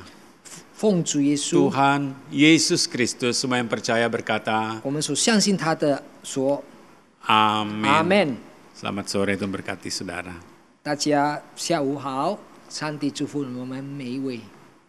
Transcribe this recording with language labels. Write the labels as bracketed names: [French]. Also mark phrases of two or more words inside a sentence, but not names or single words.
[Chinese] 奉主耶稣， [Indonesian] Tuhan Yesus Kristus, semua yang percaya berkata, [Chinese] 我们所相信他的说， [Indonesian] Amin. [Chinese] 阿门。 [Indonesian] Selamat sore, Tuhan berkati saudara. [Chinese] 大家下午好，上帝祝福我们每一位。